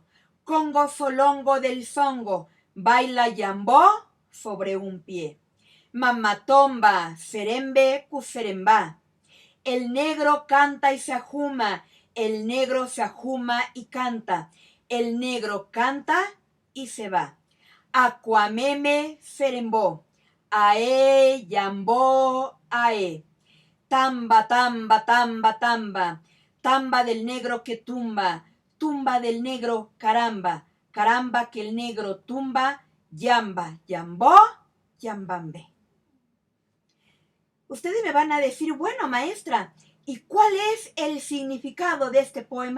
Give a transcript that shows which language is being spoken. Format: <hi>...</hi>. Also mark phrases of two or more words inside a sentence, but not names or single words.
<es>Congo solongo del zongo. Baila yambó sobre un pie. Mamatomba, serembe, cuserembá. El negro canta y se ajuma. El negro se ajuma y canta. El negro canta y se va. Aquameme, serembó. Ae, yambó, ae. Tamba, tamba, tamba, tamba. Tamba del negro que tumba. Tumba del negro, caramba. Caramba que el negro tumba. Yamba, yambó, yambambe. Ustedes me van a decir, bueno, maestra, ¿y cuál es el significado de este poema?</es>